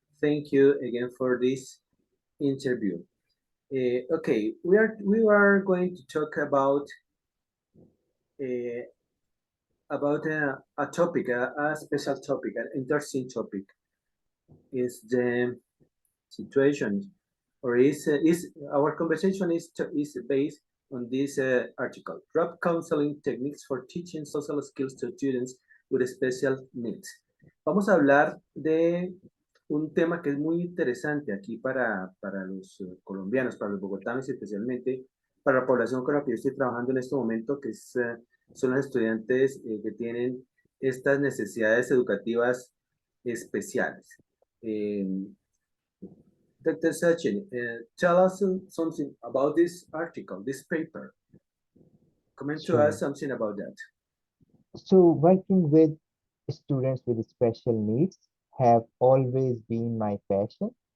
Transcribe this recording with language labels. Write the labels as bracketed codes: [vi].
[en] Thank you again for this interview. Okay, we are going to talk uh, about a topic, a special topic, an interesting topic. Is the situation, or is our conversation is based on this article: Group counseling techniques for teaching social skills to students with Special Needs. [es] Vamos a hablar de un tema que es muy interesante aquí para los colombianos, para los bogotanos y especialmente para la población con la que yo estoy trabajando en este momento, que son los estudiantes que tienen estas necesidades educativas especiales. [en] Dr. Sachin, tell us something about this article, this paper. Comment to us something about that. So working with students with special needs have always been my passion.